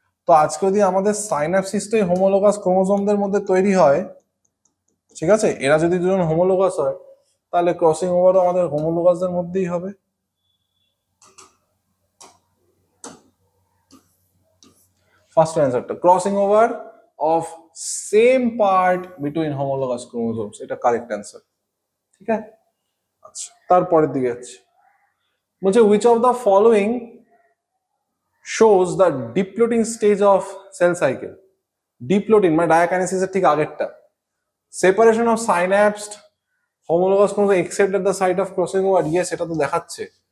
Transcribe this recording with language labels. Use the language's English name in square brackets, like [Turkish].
[Bangla] তো আজকে যদি আমাদের সাইন্যাপসিসটাই হোমোলোগাস ক্রোমোজোমদের মধ্যে তৈরি হয়, ঠিক আছে, এরা যদি দুজন হোমোলোগাস হয়, তাহলে ক্রসিং ওভারও আমাদের হোমোলোগাসদের মধ্যেই হবে। ফার্স্ট অ্যান্সারটা [English] crossing over of same part between homologous chromosomes, [Bangla] এটা কারেক্ট অ্যান্সার। ঠিক আছে, আচ্ছা তারপরের দিকে যাচ্ছি। বলছে [English] which of the following shows the diplotin stage of cell cycle? [Bangla] Diplotene মানে ডায়াকাইনেসিসের ঠিক আগেরটা। [English] separation of synapsed homologous chromosome except at the site of crossing over, yes [Bangla] এটা তো দেখাচ্ছে।